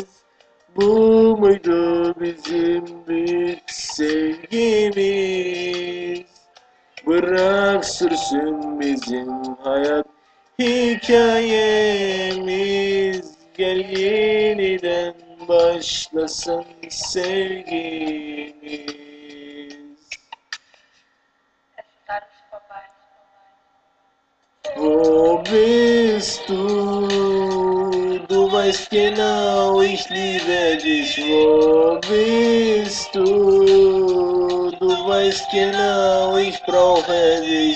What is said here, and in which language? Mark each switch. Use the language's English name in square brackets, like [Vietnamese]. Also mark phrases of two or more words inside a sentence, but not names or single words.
[Turkish] Bu muydu bizim büyük sevgimiz? Bırak sürsün bizim hayat hikayemiz. Gel yeniden başlasın sevgimiz. [German] Es ist alles vorbei. Wo bist du? Du weißt genau, ich liebe dich. Wo bist du? Du weißt genau, ich brauche dich.